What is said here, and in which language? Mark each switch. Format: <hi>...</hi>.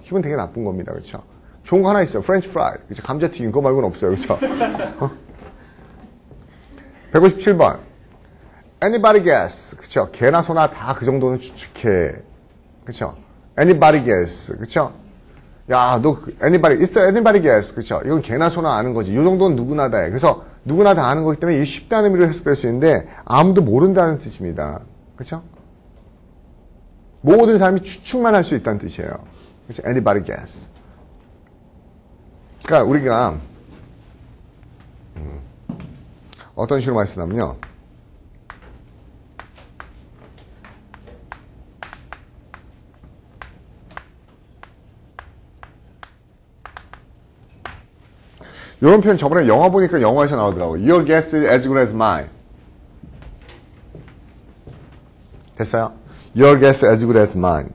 <ko>기분 되게 나쁜 겁니다. 그렇죠? 좋은 거 하나 있어요. 프렌치 프라이. 그렇죠? 감자튀김 그거 말고는 없어요. 그렇죠?</ko> <en>157번. Anybody guess.</en> <ko>그렇죠? 개나 소나 다 그 정도는 추측해. 그렇죠?</ko> <en>Anybody guess.</en> <ko>그렇죠?</ko> <en>야, 너 anybody, it's anybody guess.</en> <ko>그쵸? 이건 개나 소나 아는 거지. 이 정도는 누구나 다 해. 그래서 누구나 다 아는 거기 때문에 이게 쉽다는 의미로 해석될 수 있는데 아무도 모른다는 뜻입니다. 그쵸? 모든 사람이 추측만 할 수 있다는 뜻이에요.</ko> <en>그쵸? Anybody guess.</en> <ko>그러니까 우리가 어떤 식으로 말씀하면요. 이런 표현 저번에 영화 보니까 영화에서 나오더라고요.</ko> <en>Your guess is as good as mine.</en> <ko>됐어요?</ko> <en>Your guess is as good as mine.</en>